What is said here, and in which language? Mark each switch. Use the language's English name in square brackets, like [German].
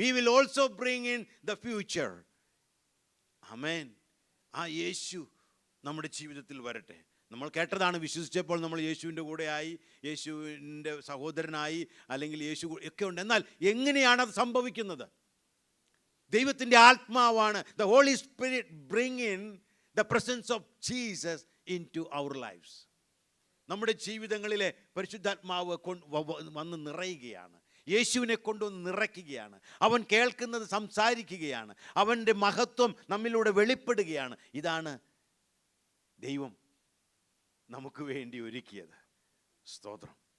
[English] He will also bring in the future. [Malayalam] ആമേൻ. ആ യേശു നമ്മുടെ ജീവിതത്തിൽ വരട്ടെ. നമ്മൾ കേട്ടതാണ്, വിശ്വസിച്ചപ്പോൾ നമ്മൾ യേശുവിൻ്റെ കൂടെയായി, യേശുവിൻ്റെ സഹോദരനായി, അല്ലെങ്കിൽ യേശു ഒക്കെ ഉണ്ട്. എന്നാൽ എങ്ങനെയാണ് അത് സംഭവിക്കുന്നത്? ദൈവത്തിൻ്റെ ആത്മാവാണ്. [English] The Holy Spirit bring in the presence of Jesus into our lives. [Malayalam] നമ്മുടെ ജീവിതങ്ങളിലെ പരിശുദ്ധാത്മാവ് വന്ന് നിറയുകയാണ്. യേശുവിനെ കൊണ്ടുവന്ന് നിറയ്ക്കുകയാണ്. അവൻ കേൾക്കുന്നത് സംസാരിക്കുകയാണ്. അവൻ്റെ മഹത്വം നമ്മിലൂടെ വെളിപ്പെടുകയാണ്. ഇതാണ് ദൈവം നമുക്ക് വേണ്ടി ഒരുക്കിയത്. സ്തോത്രം.